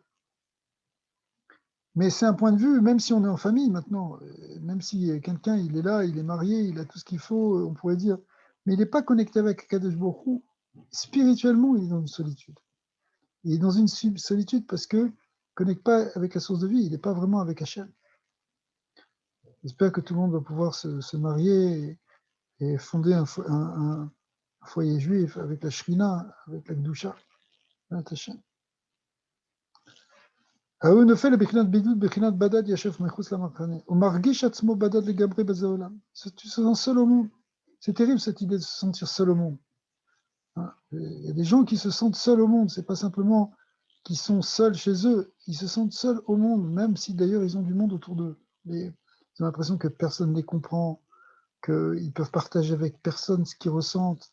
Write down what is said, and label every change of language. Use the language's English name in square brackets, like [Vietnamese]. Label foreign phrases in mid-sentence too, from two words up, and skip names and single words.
[French] Mais c'est un point de vue, même si on est en famille maintenant, même si quelqu'un il est là, il est marié, il a tout ce qu'il faut, on pourrait dire, mais il n'est pas connecté avec [Hebrew] הקדוש ברוך הוא, [French] spirituellement, il est dans une solitude. Il est dans une solitude parce que ne connecte pas avec la source de vie, il n'est pas vraiment avec Hachem. J'espère que tout le monde va pouvoir se marier et fonder un foyer juif avec la Shrina, avec la Gdusha. [Hebrew] ההוא נופל לבחינת בידוד, בחינת בדד ישב מחוץ למחנה. הוא מרגיש עצמו בדד לגמרי בזה עולם. [French] Tu se sens seul au monde. C'est terrible cette idée de se sentir seul au monde. Il y a des gens qui se sentent seuls au monde. C'est pas simplement qu'ils sont seuls chez eux. Ils se sentent seuls au monde, même si d'ailleurs ils ont du monde autour d'eux. Mais ils ont l'impression que personne ne les comprend, qu'ils peuvent partager avec personne ce qu'ils ressentent.